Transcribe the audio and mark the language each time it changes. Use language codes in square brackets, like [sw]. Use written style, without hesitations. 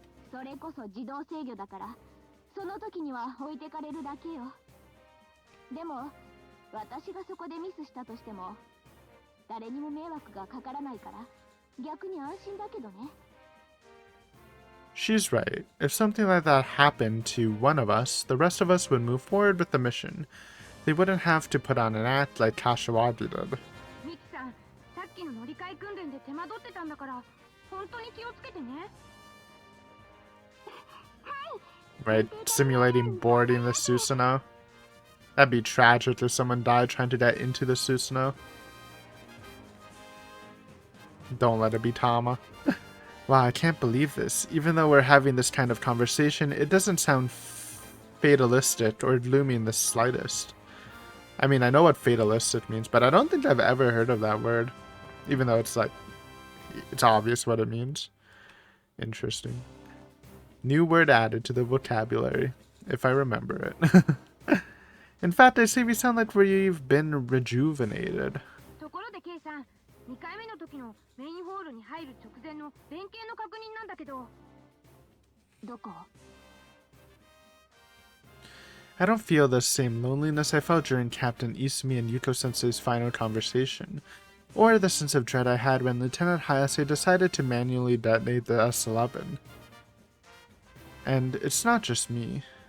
[ja] それこそ自動制御だから、その時には置いてかれるだけよ。でも、私がそこでミスしたとしても、誰にも迷惑がかからないから、逆に安心だけどね。 [en] She's right. If something like that happened to one of us, the rest of us would move forward with the mission. They wouldn't have to put on an act like Kashiwagi did. [ja] ミキさん、さっきの乗り換え訓練で手間取ってたんだから、本当に気をつけてね。 [en] Right? Simulating boarding the Susanoo. That'd be tragic if someone died trying to get into the Susanoo. Don't let it be Tama. Wow, I can't believe this. Even though we're having this kind of conversation, it doesn't sound fatalistic or looming the slightest. I mean, I know what fatalistic means, but I don't think I've ever heard of that word. Even though it's like, it's obvious what it means. Interesting. New word added to the vocabulary, if I remember it. In fact, I say we sound like we've been rejuvenated. [ja] ところで K さん、2回目の時のメインホールに入る直前の連携の確認なんだけど。どこ？ [en] I don't feel the same loneliness I felt during Captain Isumi and Yuko-sensei's final conversation, or the sense of dread I had when Lieutenant Hayase decided to manually detonate the S-11. And it's not just me.